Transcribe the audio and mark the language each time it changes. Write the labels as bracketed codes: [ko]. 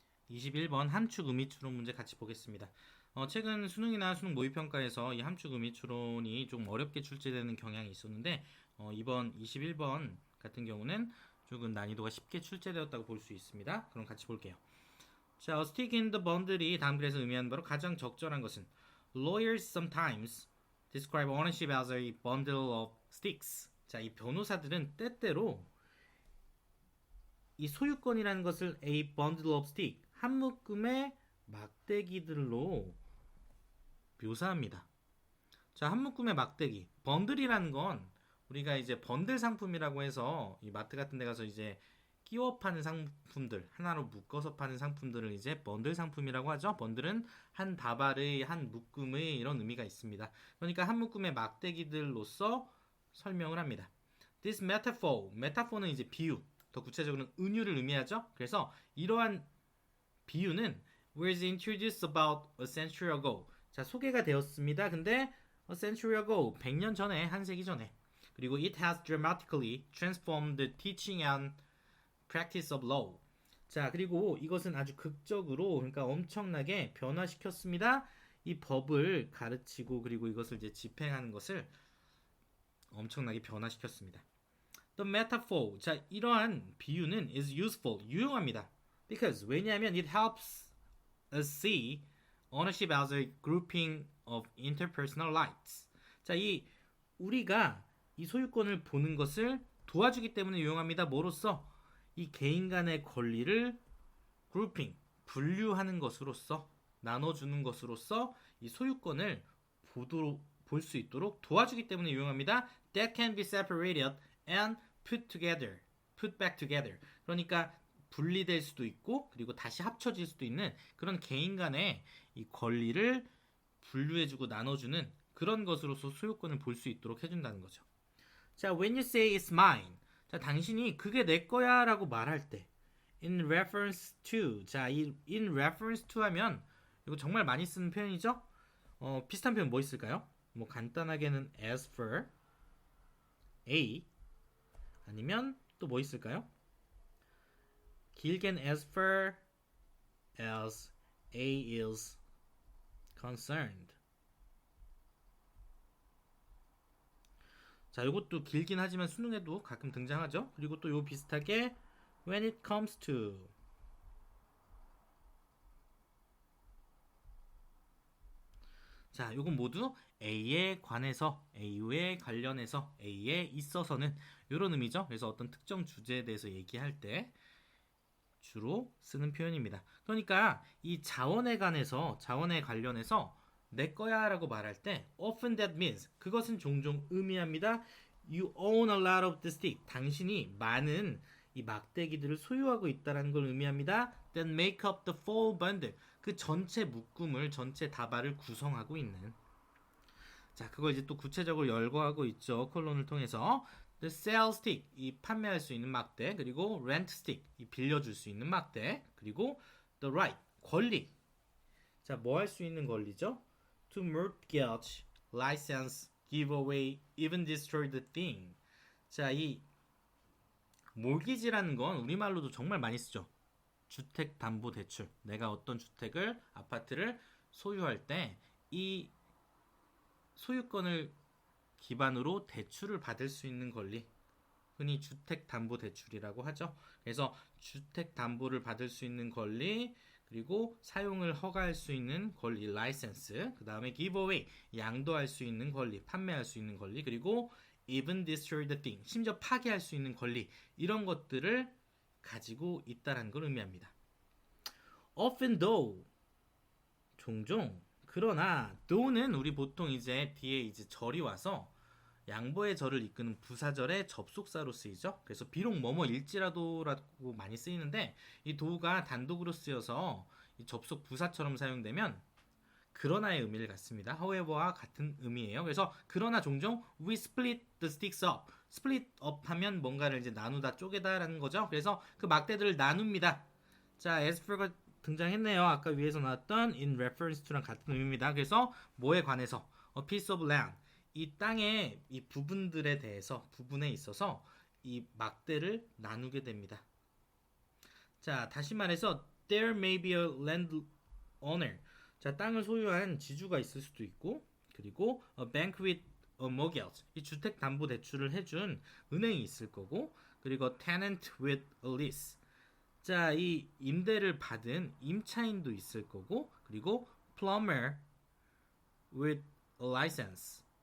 [ko] 21번 함축 의미 추론 문제 같이 보겠습니다. 최근 수능이나 수능 모의평가에서 이 함축 의미 추론이 좀 어렵게 출제되는 경향이 있었는데 이번 21번 같은 경우는 조금 난이도가 쉽게 출제되었다고 볼 수 있습니다. 그럼 같이 볼게요. [en] 자, a stick in the bundle이 [ko] 다음 글에서 의미하는 바로 가장 적절한 것은 [en] lawyers sometimes describe ownership as a bundle of sticks. [ko] 자, 이 변호사들은 때때로 이 소유권이라는 것을 [en] a bundle of stick [ko] 한 묶음의 막대기들로 묘사합니다. 자, 한 묶음의 막대기. 번들이라는 건 우리가 이제 번들 상품이라고 해서 이 마트 같은 데 가서 이제 끼워 파는 상품들, 하나로 묶어서 파는 상품들을 이제 번들 상품이라고 하죠. 번들은 한 다발의, 한 묶음의 이런 의미가 있습니다. 그러니까 한 묶음의 막대기들로서 설명을 합니다. [en] This metaphor, [ko] metaphor는 이제 비유, 더 구체적으로는 은유를 의미하죠. 그래서 이러한 비유는 [en] was introduced about a century ago. [ko] 자, 소개가 되었습니다. 근데 a century ago, 100년 전에, 한 세기 전에. 그리고 [en] it has dramatically transformed the teaching and practice of law. [ko] 자, 그리고 이것은 아주 극적으로, 그러니까 엄청나게 변화시켰습니다. 이 법을 가르치고 그리고 이것을 이제 집행하는 것을 엄청나게 변화시켰습니다. [en] The metaphor, [ko] 자, 이러한 비유는 [en] is useful, [ko] 유용합니다. [en] Because, [ko] 왜냐하면 [en] it helps us see ownership as a grouping of interpersonal rights. [ko] 자, 이 우리가 이 소유권을 보는 것을 도와주기 때문에 유용합니다. 뭐로써? 이 개인 간의 권리를 grouping, 분류하는 것으로써, 나눠주는 것으로써 이 소유권을 볼 수 있도록 도와주기 때문에 유용합니다. [en] That can be separated and put back together. [ko] 그러니까 분리될 수도 있고 그리고 다시 합쳐질 수도 있는 그런 개인 간의 이 권리를 분류해주고 나눠주는 그런 것으로서 소유권을 볼 수 있도록 해준다는 거죠. [en] 자, when you say it's mine. [ko] 자, 당신이 그게 내 거야 라고 말할 때 [en] in reference to. [ko] 자, 이 [en] in reference to [ko] 하면 이거 정말 많이 쓰는 표현이죠? 비슷한 표현 뭐 있을까요? 뭐 간단하게는 [en] as for A, [ko] 아니면 또 뭐 있을까요? 길게는 [en] as far as A is concerned. [ko] 자, 이것도 길긴 하지만 수능에도 가끔 등장하죠. 그리고 또 요 비슷하게 [en] when it comes to. [ko] 자, 요건 모두 A에 관해서, A에 관련해서, A에 있어서는 이런 의미죠. 그래서 어떤 특정 주제에 대해서 얘기할 때 주로 쓰는 표현입니다. 그러니까 이 자원에 관해서, 자원에 관련해서 내 거야 라고 말할 때 [en] often that means, [ko] 그것은 종종 의미합니다. [en] You own a lot of the stick. [ko] 당신이 많은 이 막대기들을 소유하고 있다는 걸 의미합니다. [en] That make up the full bundle. [ko] 그 전체 묶음을, 전체 다발을 구성하고 있는. 자, 그걸 이제 또 구체적으로 열거하고 있죠. 콜론을 통해서. [en] The sell stick, [ko] 이 판매할 수 있는 막대. 그리고 [en] rent stick, [ko] 이 빌려줄 수 있는 막대. 그리고 [en] the right, [ko] 권리. 자, 뭐 할 수 있는 권리죠? [en] To mortgage, license, give away, even destroy the thing. [ko] 자, 이 몰기지라는 건 우리말로도 정말 많이 쓰죠. 주택담보대출. 내가 어떤 주택을, 아파트를 소유할 때 이 소유권을 기반으로 대출을 받을 수 있는 권리. 흔히 주택담보대출이라고 하죠. 그래서 주택담보를 받을 수 있는 권리, 그리고 사용을 허가할 수 있는 권리, 라이센스, 그 다음에 giveaway, 양도할 수 있는 권리, 판매할 수 있는 권리, 그리고 [en] even destroy the thing, [ko] 심지어 파괴할 수 있는 권리, 이런 것들을 가지고 있다는 걸 의미합니다. [en] often though, [ko] 종종, 그러나 though는 우리 보통 이제 뒤에 이제 절이 와서 양보의 절을 이끄는 부사절의 접속사로 쓰이죠. 그래서 비록 뭐뭐일지라도라고 많이 쓰이는데 이 do가 단독으로 쓰여서 이 접속 부사처럼 사용되면 그러나의 의미를 갖습니다. however와 같은 의미예요. 그래서 그러나 종종 [en] we split the sticks up. split up [ko] 하면 뭔가를 이제 나누다, 쪼개다라는 거죠. 그래서 그 막대들을 나눕니다. 자, [en] as for [ko] 가 등장했네요. 아까 위에서 나왔던 [en] in reference to [ko] 랑 같은 의미입니다. 그래서 뭐에 관해서 [en] a piece of land, [ko] 이 땅의 이 부분들에 대해서, 부분에 있어서 이 막대를 나누게 됩니다. 자, 다시 말해서 [en] there may be a landowner. [ko] 자, 땅을 소유한 지주가 있을 수도 있고, 그리고 [en] a bank with a mortgage. [ko] 이 주택 담보 대출을 해준 은행이 있을 거고, 그리고 [en] tenant with a lease. [ko] 자, 이 임대를 받은 임차인도 있을 거고, 그리고 [en] plumber with a license.